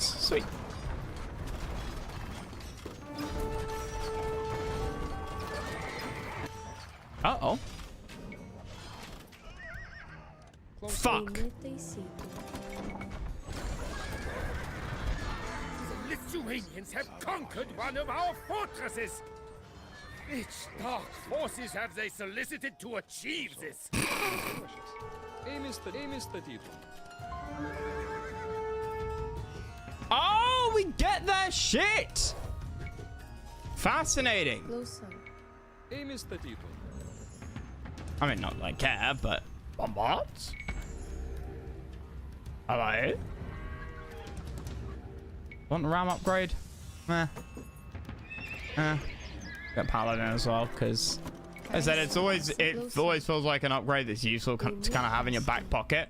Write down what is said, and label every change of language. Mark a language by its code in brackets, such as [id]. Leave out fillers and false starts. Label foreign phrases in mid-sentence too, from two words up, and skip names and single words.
[en] Sweet. Uh-oh. Fuck. [lt] Ėmė taisyti. [en] The Lithuanians have conquered one of our fortresses. Which dark forces have they solicited to achieve this? [lt] Ėmė statyti. [en] Oh, we get their shit. Fascinating. [lt] Klausau. Ėmė statyti. [en] I mean, not like care, but bombards. Hello. Want the RAM upgrade? Meh. Get paladin as well, because as I said, it always feels like an upgrade that's useful to kind of have in your back pocket.